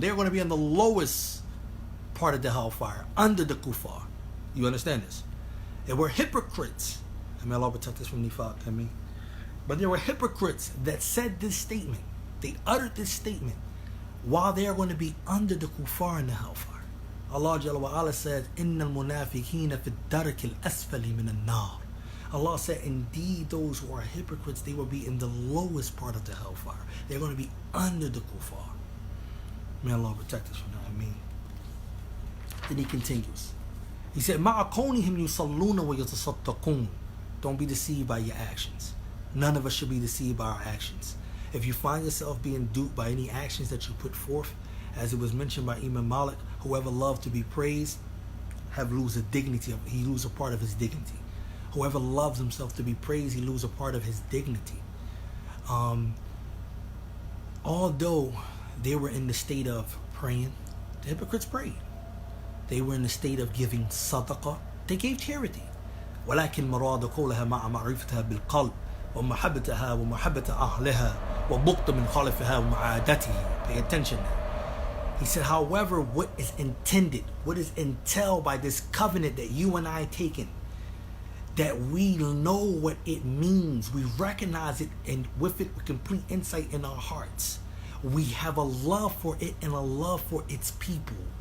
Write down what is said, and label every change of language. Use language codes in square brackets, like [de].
[en] They're going to be in the lowest part of the hellfire, under the kuffar. You understand this? They were hypocrites. May Allah protect us from nifaq, but there were hypocrites that said this statement. They uttered this statement while they are going to be under the kuffar in the hellfire. Allah Jalla wa Ala said, [ar] إِنَّ الْمُنَافِقِينَ فِي الدَّرْكِ الْأَسْفَلِ مِنَ النَّارِ. [en] Allah said, indeed, those who are hypocrites, they will be in the lowest part of the hellfire. They're going to be under the kuffar. May Allah protect us from that. Then he continues. He said, [ar] مَعَ قَوْنِهِمْ يُصَلُّونَ وَيَتَصَدَّقُونَ. [en] Don't be deceived by your actions. None of us should be deceived by our actions. If you find yourself being duped by any actions that you put forth, as it was mentioned by Imam Malik, whoever loved to be praised, lose a dignity. He lose a part of his dignity. Whoever loves himself to be praised, he lose a part of his dignity. Although they were in the state of praying, the hypocrites prayed. They were in the state of giving sadaqah. They gave charity. [ar] ولكن مراد قولها مع معرفتها بالقلب ومحبتها ومحبة أهلها وبغض من خالفها ومعادته. [en] Pay attention now. He said, however, what is intended, what is entailed by this covenant that you and I taken, that we know what it means, we recognize it, and with it, with complete insight in our hearts. We have a love for it and a love for its people.